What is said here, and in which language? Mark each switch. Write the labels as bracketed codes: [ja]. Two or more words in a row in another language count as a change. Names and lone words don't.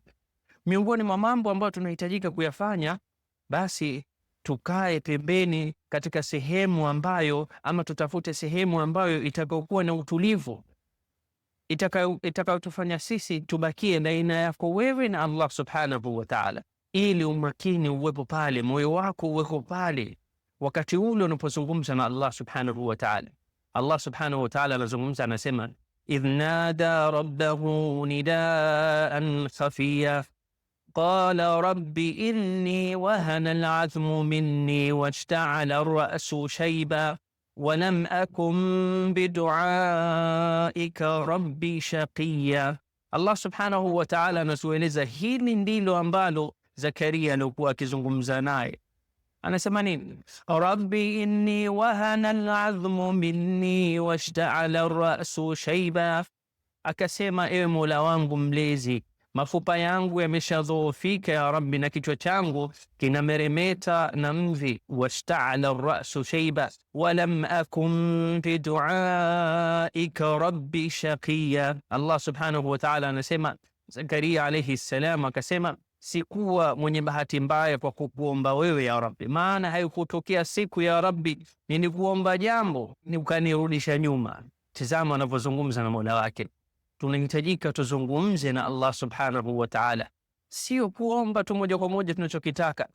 [sw] Miongoni mwa mambo ambayo tunahitajika kuyafanya, basi tukae pembeni katika sehemu ambayo, ama tutafute sehemu ambayo itakayokuwa na utulivu, itakayotufanya sisi tubakie baina yako wewe na Allah [ar] سبحانه وتعالى, [sw] ili umakini uwepo pale, moyo wako uwepo pale wakati ule unapozungumza na Allah [ar] سبحانه وتعالى. الله سبحانه وتعالى [sw] anazungumza, anasema [ar] إذ نادى ربه نداء خفيا قال رب إني وهن العظم مني واشتعل الرأس شيبا ولم أكن بدعائك رب شقيا. [sw] Allah [ar] سبحانه وتعالى [sw] anatueleza hili ndilo ambalo Zakaria alikuwa akizungumza naye. Anasema nini? [ar] رب إني وهن العظم مني واشتعل الرأس شيبا, [sw] akasema ewe Mola wangu mlezi, mafupa yangu yameshadhoofika [ar] يا رب, [sw] na kichwa changu kinameremeta na mvi. [ar] واشتعل الرأس شيبا ولم أكن بدعائك رب شقيا. [sw] Allah [ar] سبحانه وتعالى [sw] anasema, Zakaria [ar] عليه السلام [sw] akasema, sikuwa mwenye bahati mbaya kwa kukuomba wewe [ar] يا رب, [sw] maana haikutokea siku [ar] يا رب [sw] nilikuomba jambo ni ukanirudisha nyuma. Tazama anavyozungumza na Mola wake. Tunahitajika tuzungumze na Allah [ar] سبحانه وتعالى [sw] sio kuomba tu moja kwa moja tunachokitaka.